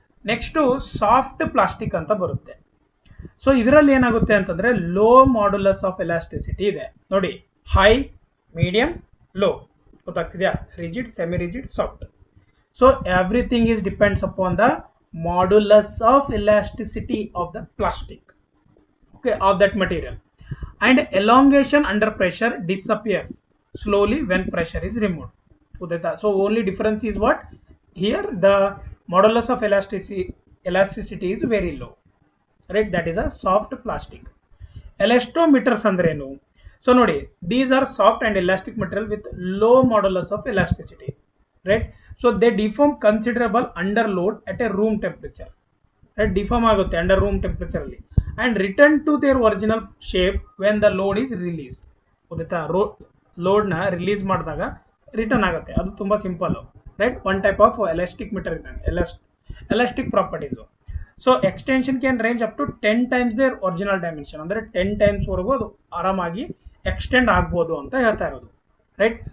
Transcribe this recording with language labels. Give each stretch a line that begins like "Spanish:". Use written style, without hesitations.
Kannada: Next soft plastic ಅಂತ ಬರುತ್ತೆ. So ಇದರಲ್ಲಿ ಏನಾಗುತ್ತೆ ಅಂತಂದ್ರೆ ಲೋ ಮಾಡ್ಯುಲಸ್ ಆಫ್ ಎಲಾಸ್ಟಿಸಿಟಿ ಇದೆ ನೋಡಿ, high, medium, low.
English: ಗೊತ್ತಾಗ್ತಿದ್ಯಾ, rigid, semi rigid, soft. So everything is depends upon the modulus of elasticity of the plastic, okay, of that material. And elongation under pressure disappears slowly when pressure is removed. So only difference is what? Here the modulus of elasticity is very low, right? That is a soft plastic. Elastometers
Kannada: andre enu?
English: So nodi, these are soft and elastic material with low modulus of elasticity, right? So they deform considerable under load at a room temperature, right? Deform ಆಗುತ್ತೆ under room temperature ಅಲ್ಲಿ, and return to their original shape when the load is released.
Kannada: ಗೊತ್ತಾ, load ನ release ಮಾಡಿದಾಗ return ಆಗುತ್ತೆ. ಅದು ತುಂಬಾ simple, right. One type of elastic material ಇದ್ದಂಗೆ, elastic properties.
English: So extension can range up to 10 times their original dimension.
Kannada: ಅಂದ್ರೆ 10 times ವರೆಗೂ ಅದು ಆರಾಮಾಗಿ ಎಕ್ಸ್ಟೆಂಡ್ ಆಗ್ಬೋದು ಅಂತ ಹೇಳ್ತಾ ಇರೋದು, ರೈಟ್.